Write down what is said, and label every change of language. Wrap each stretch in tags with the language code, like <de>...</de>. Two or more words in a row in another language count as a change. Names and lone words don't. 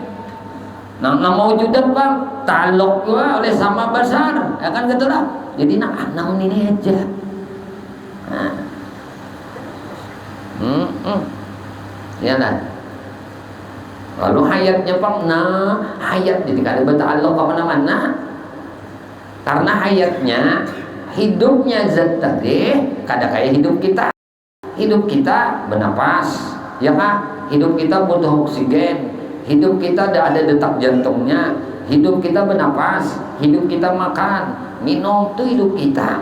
<bjn>Nang mawujudan bang ta'alluq juga oleh sama besar, ya kan gitu lah. Jadi nang alam ini aja. Nah. Ya lah. Lalu hayatnya bang, nah hayat jadi kada berta'alluq kemana-mana. Karena hayatnya hidupnya zat tadi kada kayak hidup kita. Hidup kita bernapas, ya kan? Hidup kita butuh oksigen. Hidup kita ada detak jantungnya. Hidup kita bernapas, hidup kita makan, minum, itu hidup kita.</bjn>